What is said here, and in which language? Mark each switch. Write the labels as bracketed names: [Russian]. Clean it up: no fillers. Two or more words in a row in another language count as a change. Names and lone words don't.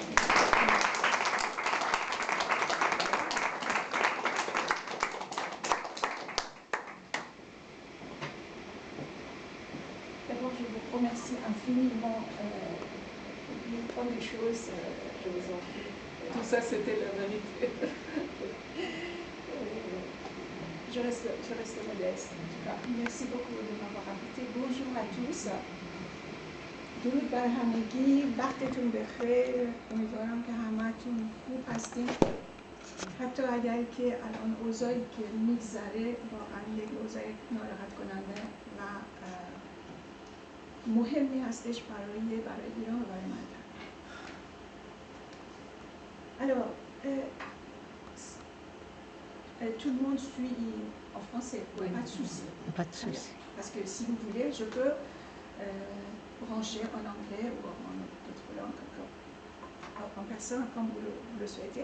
[French] D'abord, je vous remercie infiniment. Une première chose, Je vous en prie. Tout ça, c'était la vérité. Je reste modeste, en tout cas. Merci beaucoup de m'avoir invité. Bonjour à tous. [Persian] درود بر همگی، وقتتون بخیر. امیدوارم که همه‌تون خوب هستین. حتی اگر که الان اوضاعی که میگذره واقعا یک اوضاع ناراحت کننده و مهمی هستش برای ایران و برای منطقه. [French] Alors, tout le monde suit en français, Oui. pas de souci. Pas de souci. Parce que si vous voulez, je peux brancher en anglais ou en d'autres langues, en personne, comme vous le souhaitez.